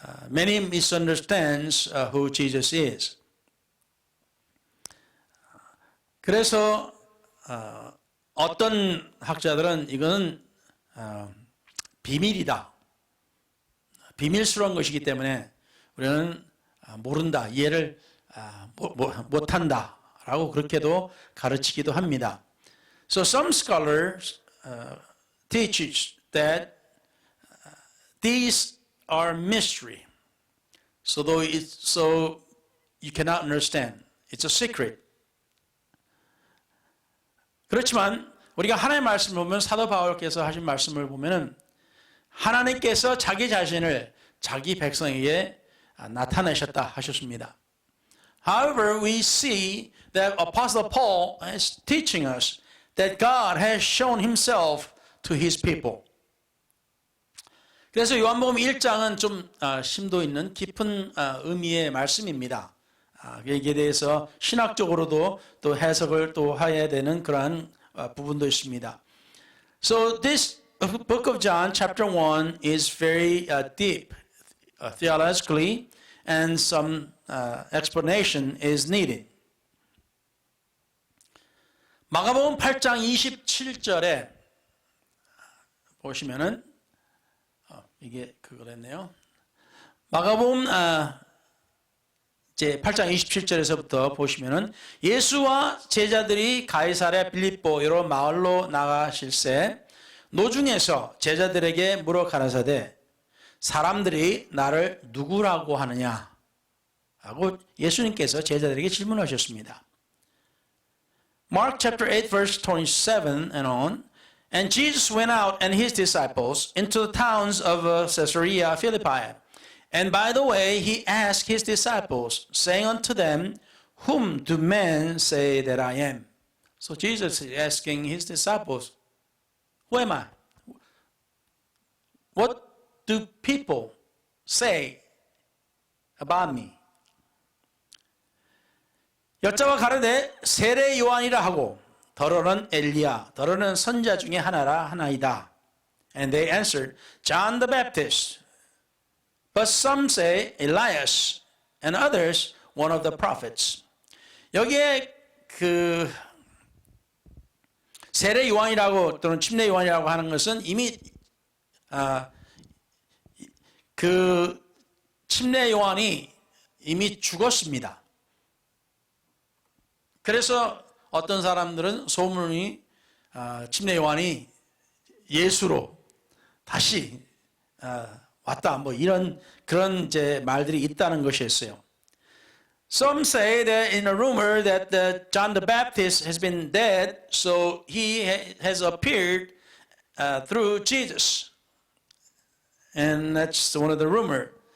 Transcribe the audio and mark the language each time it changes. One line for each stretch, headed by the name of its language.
English: Many misunderstands who Jesus is.
Korean: 그래서 어떤 학자들은 이거는 비밀이다. 비밀스러운 것이기 때문에 우리는 모른다, 이해를 못한다 라고 그렇게도 가르치기도 합니다.
English: So some scholars teach that these are mystery. So you cannot understand. It's a secret.
Korean: 그렇지만 우리가 하나님의 말씀을 보면 사도 바울께서 하신 말씀을 보면은 하나님께서 자기 자신을 자기 백성에게 나타내셨다 하셨습니다.
English: However, we see that Apostle Paul is teaching us that God has shown himself to his people.
Korean: 그래서 요한복음 1장은 좀 심도 있는 깊은 의미의 말씀입니다. 여기에 대해서 신학적으로도 또 해석을 또 해야 되는 그러한 부분도 있습니다.
English: So this book of John chapter 1 is very deep theologically and some explanation is needed.
Korean: 마가복음 8장 27절에 보시면은 이게 그거랬네요. 마가복음 제 8장 27절에서부터 보시면은 예수와 제자들이 가이사랴 빌립보 여러 마을로 나가실새 노중에서 제자들에게 물어 가라사대 사람들이 나를 누구라고 하느냐 하고 예수님께서 제자들에게 질문하셨습니다.
English: Mark chapter 8 verse 27 and on. And Jesus went out and his disciples into the towns of Caesarea Philippi. And by the way, he asked his disciples, saying unto them, Whom do men say that I am? So Jesus is asking his disciples, Who am I? What do people say about me?
Korean: 여자와 가르되 세례 요한이라 하고 더러는 엘리야, 더러는 선자 중에 하나라 하나이다.
English: And they answered, John the Baptist. But some say Elias, and others one of the prophets.
Korean: 여기에 그 세례 요한이라고 또는 침례 요한이라고 하는 것은 이미 그 침례 요한이 이미 죽었습니다. 그래서 어떤 사람들은 소문이 침례 요한이 예수로 다시 왔다 뭐 이런 그런 이제 말들이 있다는 것이었어요.
English: Some say that in a rumor that John the Baptist has been dead, so he has appeared through Jesus, and that's one of the rumor.